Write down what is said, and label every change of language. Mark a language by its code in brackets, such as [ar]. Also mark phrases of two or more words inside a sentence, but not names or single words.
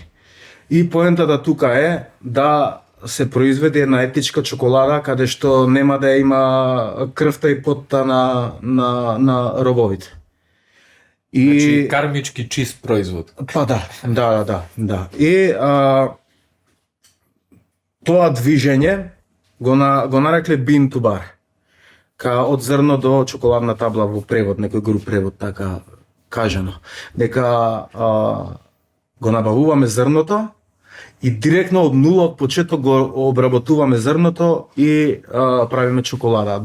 [mk] И поентата тука е да се произведе една етичка чоколада каде што нема да има крвта и потта на робовите. Значи кармички чист производ. Па да. И тоа движење го нарекле [en] bean to bar. [mk] Од зрно до чоколадна табла во превод, некој груп превод така кажано. Дека го набавуваме зрното и директно од нула од почеток го обработуваме зрното и правиме чоколада.